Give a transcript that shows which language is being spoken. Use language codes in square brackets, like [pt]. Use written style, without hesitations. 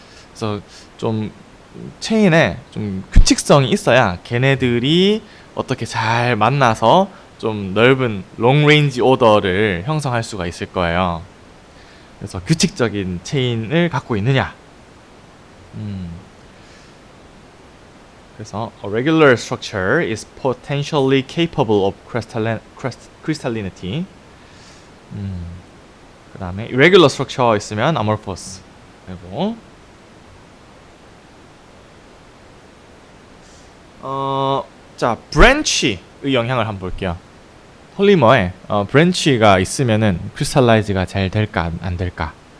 [ko] 그래서 좀 체인에 좀 규칙성이 있어야 걔네들이 어떻게 잘 만나서 좀 넓은 롱 레인지 오더를 형성할 수가 있을 거예요. 그래서 규칙적인 체인을 갖고 있느냐. 그래서 [en] a regular structure is potentially capable of crystallinity. [ko] 그 다음에 irregular structure 있으면 amorphous 되고 자, branch의 영향을 한번 볼게요. 폴리머에 branch가 있으면은 crystallize가 잘 될까 안 될까?